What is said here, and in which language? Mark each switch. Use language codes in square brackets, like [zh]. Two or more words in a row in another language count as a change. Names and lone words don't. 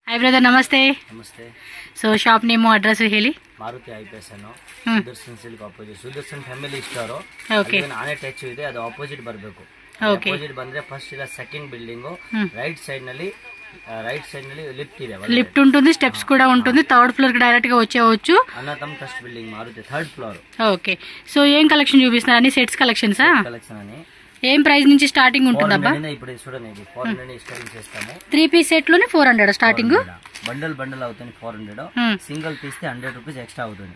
[en] hi brother नमस्ते [hi] नमस्ते [en] so shop name address [kn] ಹೇಳಿ ಮಾರುತಿ ಐಪಿಎಸ್ ಅನ್ನು ಸುದರ್ಶನ್ ಸಿಲ್ಕ್ ಆಪೋಸಿಟ್ ಸುದರ್ಶನ್ ಫ್ಯಾಮಿಲಿ ಸ್ಟೋರ್ ಓಕೆ ಆನೆ ಟಚ್ ಇದೆ ಅದು ಆಪೋಸಿಟ್ ಬರಬೇಕು ಓಕೆ ಆಪೋಸಿಟ್ ಬಂದ್ರೆ ಫಸ್ಟ್ ಇಲ್ಲ [en] second building right side [kn] ನಲ್ಲಿ ಲಿಫ್ಟ್ ಇದೆ [te] లిఫ్ట్ ఉంటుంది స్టెప్స్ కూడా ఉంటుంది [en] third floor [te] కి డైరెక్ట్ గా వచ్చేవచ్చు అన్నతమ్ ట్రస్ట్ బిల్డింగ్ మారుతి [en] third floor okay so [te] ఏం కలెక్షన్ చూపిస్తున్నారు అన్ని [en] sets collections [te] కలెక్షన్ అని ఏం ప్రైస్ నుంచి స్టార్టింగ్ ఉంటుందబ్బా ఇప్పుడు చూడండి ఇది 400 స్టార్టింగ్ చేస్తాము [en] 3 piece set [te] లోనే 400 స్టార్టింగ్ బండల్ అవుతుంది 400 [en] single piece [te] కి 100 [en] rupees extra [te] అవుతుంది